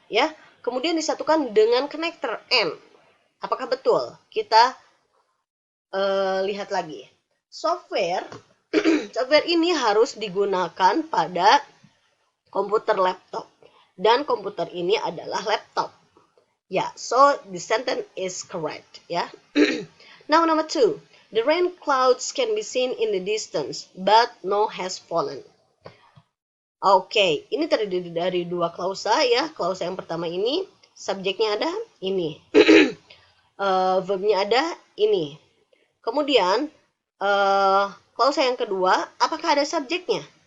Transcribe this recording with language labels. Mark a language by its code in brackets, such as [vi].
[id] Ya, kemudian disatukan dengan connector and. Apakah betul? Kita lihat lagi. Software ini harus digunakan pada komputer laptop. Dan komputer ini adalah laptop. [en] Yeah, so the sentence is correct. Yeah. Now, number 2. The rain clouds can be seen in the distance, but no has fallen. [id] Oke, ini terdiri dari dua klausa ya. Klausa yang pertama ini, subjeknya ada ini. Verbnya ada ini. Kemudian, klausa yang kedua, apakah ada subjeknya?